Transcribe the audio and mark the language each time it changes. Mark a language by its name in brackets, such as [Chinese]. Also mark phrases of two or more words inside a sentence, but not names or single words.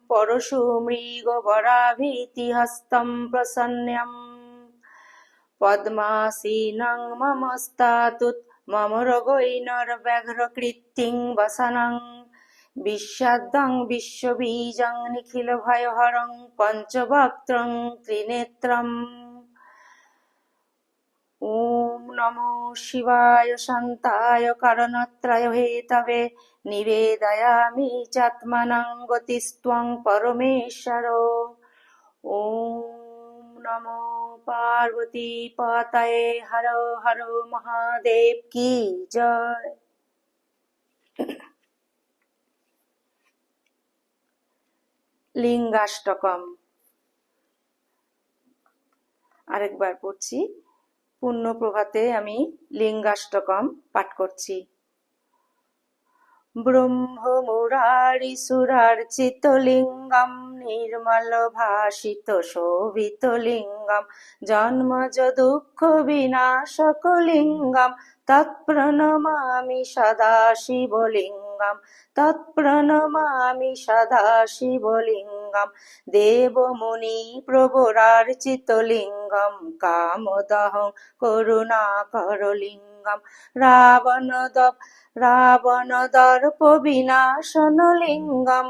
[Sanskrit] পরশুমৃগবরাভীতিহস্तं প্রসন্ন্যম পদ্মাসীনং মমস্তাতুত মমরগৈর্ব্যঘ্রকৃত্তিং বসনং বিশ্বাদ্যং বিশ্ববীজং নিখিলভয়হরং পঞ্চবক্ত্রং ত্রিনেত্রম। ওম নমো শিবায় শান্তায় কারণত্রয় হেতবে নিবেদয়ামি চাত্মনং গতিস্ত্বং পরমেশ্বর। ওম নমো পার্বতী পতয়ে [Hindi] हर हर महादेव की जय। [Bangla] লিঙ্গাষ্টকম আরেকবার পড়ছি। পূর্ণ প্রভাতে আমি লিঙ্গাষ্টকম পাঠ করছি। [Sanskrit] ব্রহ্মমুরারিসুরার্চিত লিঙ্গম নির্মল ভাসিত শোভিত লিঙ্গম জন্মজ দুঃখ বিনাশক লিঙ্গম তৎপ্রণমামি সদা শিবলিঙ্গম তৎপ্রণমামি সদা শিবলিঙ্গম দেবমুনি প্রবরার্চিত লিঙ্গম কামদহং করুণাকর লিঙ্গম রাবণদর্প বিনাশন লিঙ্গম